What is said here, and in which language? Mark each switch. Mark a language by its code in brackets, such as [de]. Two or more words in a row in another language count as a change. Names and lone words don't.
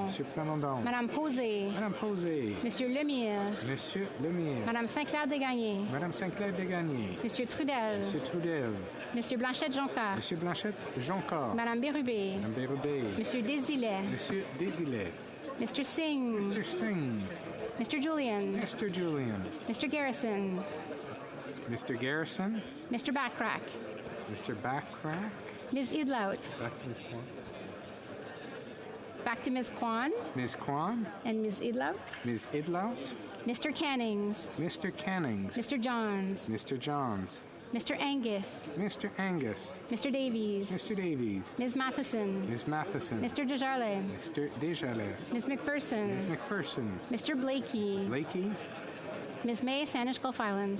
[fr] Monsieur Plamondon. Madame Posé. Madame Posé. Monsieur Lemire. Monsieur Lemire. Madame Saint-Clair Desgagnés. Madame Saint-Clair Desgagnés. Monsieur Trudel. Monsieur Trudel. Monsieur Blanchette Jonca. Monsieur Blanchette Jonca. Madame Bérubé. Madame Bérubé. Monsieur Désilet. Monsieur Désilet. [en] Mr. Singh. Mr. Singh. Mr. Julian. Mr. Julian. Mr. Garrison. Mr. Garrison. Mr. Backrack. Mr. Backrack. Ms. Idlout. Back to Ms. Kwan. Back to Ms. Kwan. Ms. Kwan. And Ms. Idlout. Ms. Idlout. Mr. Cannings. Mr. Cannings. Mr. Johns. Mr. Johns. Mr. Angus. Mr. Angus. Mr. Davies. Mr. Davies. Ms. Matheson. Ms. Matheson. Mr. Desjardins. Mr. Desjardins. Ms. McPherson. Ms. McPherson. Mr. Blakey. Blakey. Ms. May Sanish Gulf Islands.